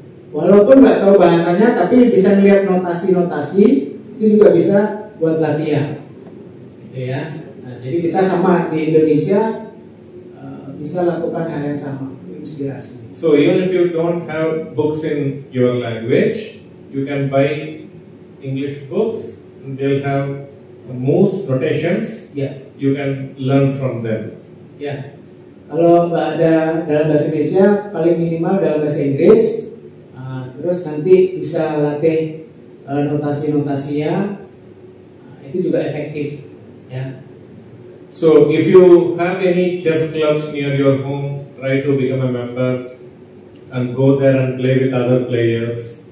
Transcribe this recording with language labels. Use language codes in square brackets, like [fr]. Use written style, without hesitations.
[id] Walaupun nggak tahu bahasanya, tapi bisa melihat notasi-notasi, itu juga bisa buat latihan, gitu ya. Nah, jadi kita sama di Indonesia bisa lakukan hal yang sama, inspirasi. [en] So even if you don't have books in your language, you can buy English books, and they'll have moves, notations. [id] Ya, [en] You can learn from them. [id] ya. Kalau nggak ada dalam bahasa Indonesia, paling minimal dalam bahasa Inggris. Terus nanti bisa latih notasi-notasinya, itu juga efektif, ya. [en] So if you have any chess clubs near your home, try to become a member and go there and play with other players.